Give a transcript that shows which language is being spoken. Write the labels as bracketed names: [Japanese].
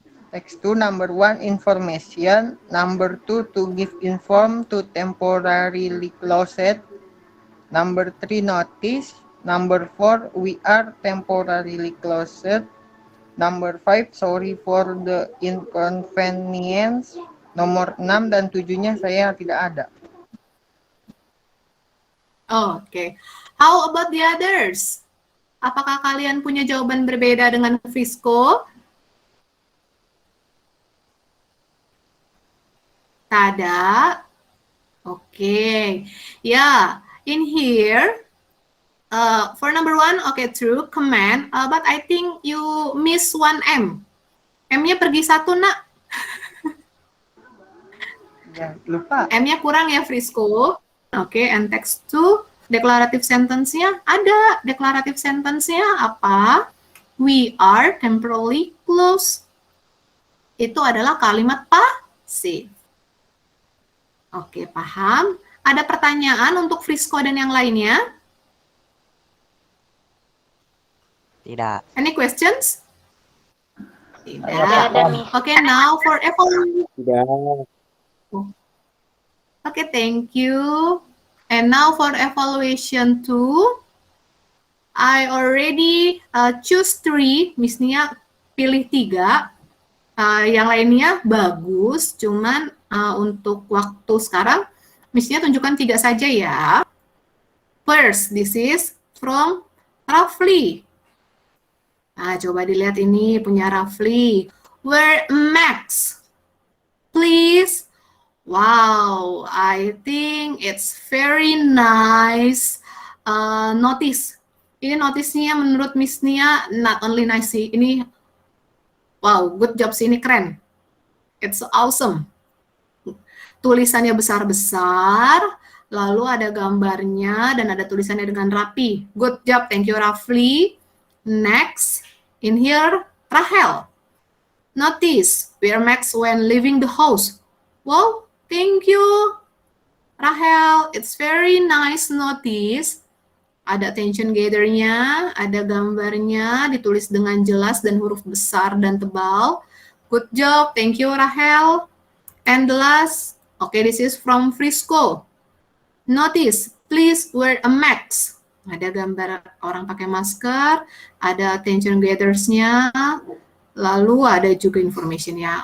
[English] Text 2, number 1, information. Number 2, to give inform to temporarily closed. Number 3, notice. Number 4, we are temporarily closed. Number 5, sorry for the inconvenience. [Indonesian] Nomor 6 dan 7-nya saya tidak ada. [English] Okay. How about the others? [Indonesian] Apakah kalian punya jawaban berbeda dengan Frisco? [English] Tada. Okay. Yeah, in here, for number 1, okay, true, command, but I think you miss 1 M. [Indonesian] M-nya pergi 1, Nak. Ya, lupa. M-nya kurang ya, Frisco. Oke, [English] and text 2, [Indonesian] declarative sentence-nya ada. Declarative sentence-nya apa? [English] We are temporarily closed. [Indonesian] Itu adalah kalimat pasif. Oke, paham? Ada pertanyaan untuk Frisco dan yang lainnya? Tidak. [English] Any questions? [Indonesian] Tidak. ada, Miss. [English] Okay, now for evaluation. [Indonesian] Tidak. [English] Okay, thank you. And now for evaluation 2, I already choose 3. [Indonesian] Miss Nia pilih 3. Yang lainnya bagus, cuman untuk waktu sekarang, Miss Nia tunjukkan 3 saja ya. [English] First, this is from Rafli. [Indonesian] Nah, coba dilihat ini punya Rafli. [English] Where Max? Please. Wow, I think it's very nice notice. [Indonesian] Ini notisnya menurut Miss Nia [English] not only nice [Indonesian] sih, ini [English] wow, good job [Indonesian] sih, ini keren. [English] It's awesome. [Indonesian] Tulisannya besar-besar, lalu ada gambarnya dan ada tulisannya dengan rapi. [English] Good job, thank you Rafli. Next, in here, Rahel. Notice where Max when leaving the house. Wow, thank you, Rahel. It's very nice notice. [Indonesian] Ada attention gather-nya, ada gambarnya, ditulis dengan jelas dan huruf besar dan tebal. [English] Good job, thank you, Rahel. And the last, okay, this is from Frisco. Notice, please wear a mask. [Indonesian] Ada gambar orang pakai masker, ada attention gathers-nya, lalu ada juga information-nya.